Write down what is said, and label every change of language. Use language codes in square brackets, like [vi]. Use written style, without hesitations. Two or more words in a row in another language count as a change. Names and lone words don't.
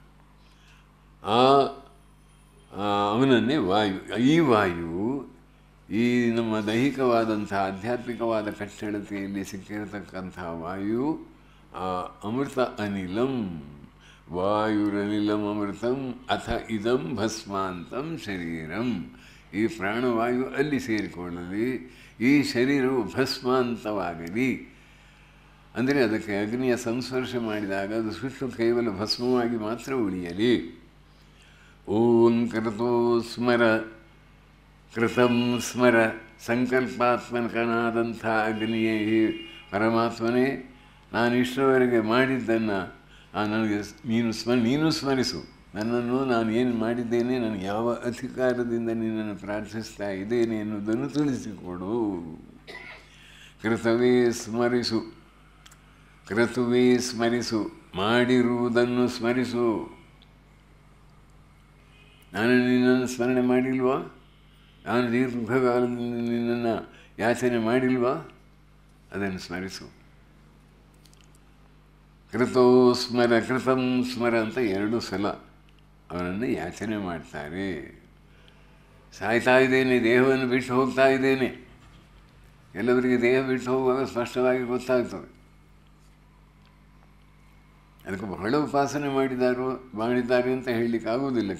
[kn] ಅವನನ್ನೇ ವಾಯು. ಈ ವಾಯು ಈ ನಮ್ಮ ದೈಹಿಕವಾದಂಥ ಆಧ್ಯಾತ್ಮಿಕವಾದ ಕಟ್ಟಡತೆಯಲ್ಲಿ ಸಿಕ್ಕಿರತಕ್ಕಂತಹ ವಾಯು [sa] ಅಮೃತ ಅನಿಲಂ. ವಾಯುರನಿಲಂ ಅಮೃತಂ ಅಥ ಇದಂ ಭಸ್ಮಾಂತಂ ಶರೀರಂ. [kn] ಈ ಪ್ರಾಣವಾಯು ಅಲ್ಲಿ ಸೇರಿಕೊಳ್ಳಲಿ, ಈ ಶರೀರವು ಭಸ್ಮಾಂತವಾಗಲಿ. ಅಂದರೆ ಅದಕ್ಕೆ ಅಗ್ನಿಯ ಸಂಸ್ಪರ್ಶ ಮಾಡಿದಾಗ ಅದು ಸುಟ್ಟು ಕೇವಲ ಭಸ್ಮವಾಗಿ ಮಾತ್ರ ಉಳಿಯಲಿ. [sa] ಓಂ ಕೃತೋ ಸ್ಮರ ಕೃತಂ ಸ್ಮರ. [kn] ಸಂಕಲ್ಪಾತ್ಮಕನಾದಂಥ ಅಗ್ನಿಯೇ, ಪರಮಾತ್ಮನೇ, ನಾನು ಇಷ್ಟರವರೆಗೆ ಮಾಡಿದ್ದನ್ನು ನನಗೆ ನೀನು ಸ್ಮರಿಸು. ನನ್ನನ್ನು ನಾನು ಏನು ಮಾಡಿದ್ದೇನೆ, ನಾನು ಯಾವ ಅಧಿಕಾರದಿಂದ ನಿನ್ನನ್ನು ಪ್ರಾರ್ಥಿಸ್ತಾ ಇದ್ದೇನೆ ಎನ್ನುವುದನ್ನು ತಿಳಿಸಿಕೊಡು. ಕೃತವೇ ಸ್ಮರಿಸು, ಕೃತುವೇ ಸ್ಮರಿಸು, ಮಾಡಿರುವುದನ್ನು ಸ್ಮರಿಸು. ನಾನು ನಿನ್ನನ್ನು ಸ್ಮರಣೆ ಮಾಡಿಲ್ವಾ? ನಾನು ದೀರ್ಘಕಾಲದಿಂದ ನಿನ್ನನ್ನು ಯಾಚನೆ ಮಾಡಿಲ್ವಾ? ಅದನ್ನು ಸ್ಮರಿಸು. [sa] ಕೃತೋ ಸ್ಮರ ಕೃತಂ ಸ್ಮರ [kn] ಅಂತ 2 ಸಲ ಅವನನ್ನು ಯಾಚನೆ ಮಾಡ್ತಾರೆ. ಸಾಯ್ತಾ ಇದ್ದೇನೆ, ದೇಹವನ್ನು ಬಿಟ್ಟು ಹೋಗ್ತಾ ಇದ್ದೇನೆ. ಎಲ್ಲವರಿಗೆ ದೇಹ ಬಿಟ್ಟು ಹೋಗುವಾಗ ಸ್ಪಷ್ಟವಾಗಿ ಗೊತ್ತಾಗ್ತದೆ. ಅದಕ್ಕೆ ಬಹಳ ಉಪಾಸನೆ ಮಾಡಿದ್ದಾರೆ ಅಂತ ಹೇಳಲಿಕ್ಕಾಗೋದಿಲ್ಲ.